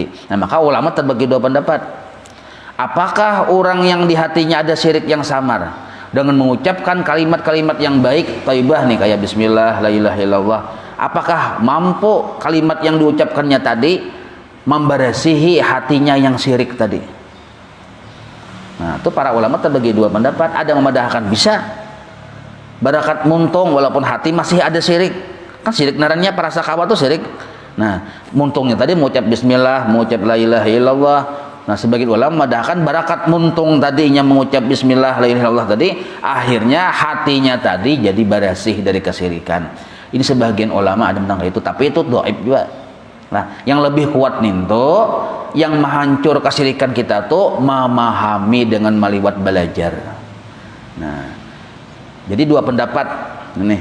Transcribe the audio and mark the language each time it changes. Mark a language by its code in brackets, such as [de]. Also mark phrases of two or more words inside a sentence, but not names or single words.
[id] Nah, maka ulama terbagi dua pendapat. Apakah orang yang di hatinya ada syirik yang samar dengan mengucapkan kalimat-kalimat yang baik, thayyibah nih kayak bismillah, [ar] لا إله إلا الله, [id] apakah mampu kalimat yang diucapkannya tadi membersihi hatinya yang syirik tadi? Nah, itu para ulama terbagi dua pendapat. [bjn] Ada yang memadahkan bisa barakat muntung walaupun hati masih ada syirik. Kan syirik narannya parasa kawa itu syirik. Nah, muntungnya tadi mengucap bismillah, mengucap [ar] لا إله إلا الله. [bjn] Nah, sebagian ulama memadahkan barakat muntung tadinya mengucap bismillah, [ar] لا إله إلا الله [bjn] tadi, akhirnya hatinya tadi jadi bersih dari kesyirikan. Ini sebagian ulama ada tentang itu, tapi itu dhaif juga. Nah, yang lebih kuat nih tuh, yang menghancur kesyirikan kita tuh memahami dengan meliwat belajar. [id] Nah, jadi dua pendapat nih.